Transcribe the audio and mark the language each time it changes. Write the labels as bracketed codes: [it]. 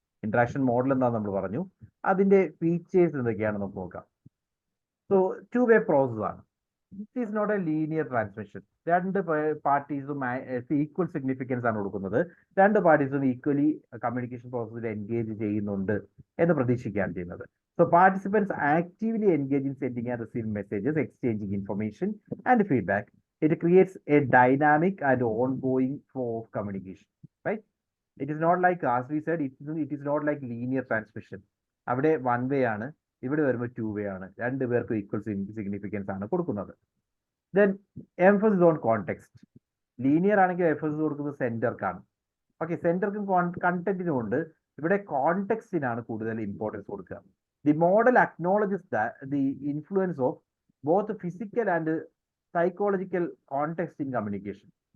[ml] Interaction model എന്താണെന്ന് നമ്മൾ പറഞ്ഞു, അതിന്റെ ഫീച്ചേഴ്സ് എന്തൊക്കെയാണെന്ന് നമുക്ക് നോക്കാം. [en] So two way process ആണ്. It is not a linear transmission. [ml] രണ്ട് പാർട്ടീസും ഈക്വൽ സിഗ്നിഫിക്കൻസ് ആണ് കൊടുക്കുന്നത്, രണ്ട് പാർട്ടീസും ഈക്വലി കമ്മ്യൂണിക്കേഷൻ പ്രോസസ്സിൽ എൻഗേജ് ചെയ്യുന്നുണ്ട് എന്ന് പ്രതീക്ഷിക്കുകയാണ് ചെയ്യുന്നത്. [en] So participants actively engage in sending and receiving messages, exchanging information and feedback. It creates a dynamic and ongoing flow of communication, right? It is not like, as we said, it is not like linear transmission. [ml] അവിടെ one way ആണ്, ഇവിടെ വരുമ്പോൾ 2-way ആണ്. രണ്ടുപേർക്കും equal significance ആണ് കൊടുക്കുന്നത്. [en] Then emphasis on context. [ml] Linear ആണെങ്കിൽ emphasis കൊടുക്കുന്നത് സെന്റർക്കാണ്. ഓക്കെ, സെന്റർക്കും കണ്ടന്റിനും ഉണ്ട്. ഇവിടെ കോണ്ടെക്സ്റ്റിനാണ് കൂടുതൽ ഇമ്പോർട്ടൻസ് കൊടുക്കുക. [en] The model acknowledges the influence of both physical and psychological context in communication.